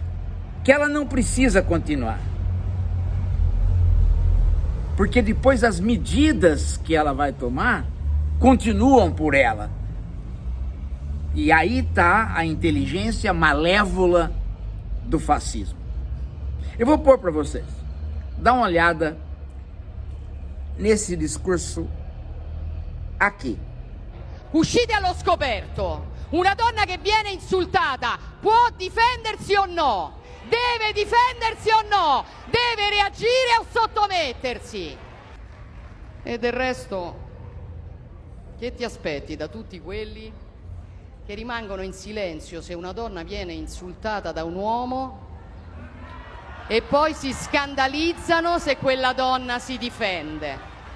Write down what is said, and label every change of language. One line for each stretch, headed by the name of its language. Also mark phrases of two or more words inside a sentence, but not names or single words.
Portuguese: Que ela não precisa continuar. Porque depois as medidas que ela vai tomar continuam por ela. E aí está a inteligência malévola do fascismo. Eu vou pôr para vocês. Dá uma olhada nesse discurso aqui.
Italian: Uscite allo scoperto. Una donna che viene insultata può difendersi o no? Deve difendersi o no? Deve reagire o sottomettersi? E del resto, che ti aspetti da tutti quelli che rimangono in silenzio se una donna viene insultata da un uomo e poi si scandalizzano se quella donna si difende?